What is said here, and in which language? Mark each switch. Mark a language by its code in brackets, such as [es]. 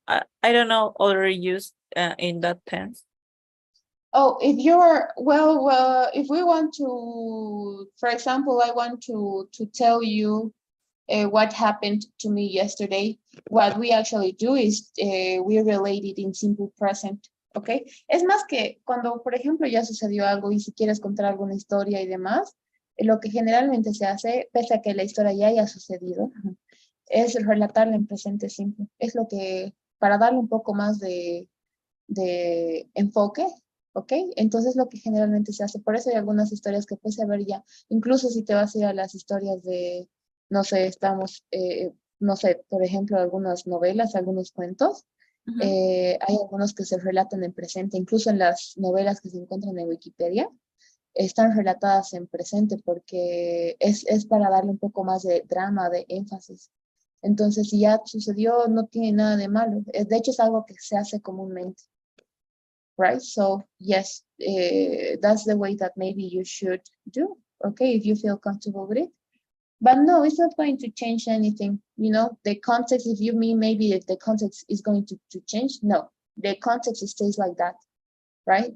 [en] I don't know other use in that tense. Oh, if you're well, if we want to, for example, I want to tell you what happened to me yesterday. What we actually do is we relate it in simple present, ¿ok? [es] Es más que cuando, por ejemplo, ya sucedió algo y si quieres contar alguna historia y demás, lo que generalmente se hace, pese a que la historia ya haya sucedido, es relatarla en presente simple. Es lo que, para darle un poco más de enfoque, ¿ok? Entonces lo que generalmente se hace, por eso hay algunas historias que puedes saber ya, incluso si te vas a ir a las historias de, no sé, no sé, por ejemplo, algunas novelas, algunos cuentos, hay algunos que se relatan en presente, incluso en las novelas que se encuentran en Wikipedia, están relatadas en presente porque es para darle un poco más de drama, de énfasis. Entonces, si ya sucedió, no tiene nada de malo. De hecho, es algo que se hace comúnmente. [en] Right? So yes, that's the way that maybe you should do, okay, if you feel comfortable with it. But no, it's not going to change anything. You know, the context, if you mean maybe if the context is going to change, no, the context stays like that, right?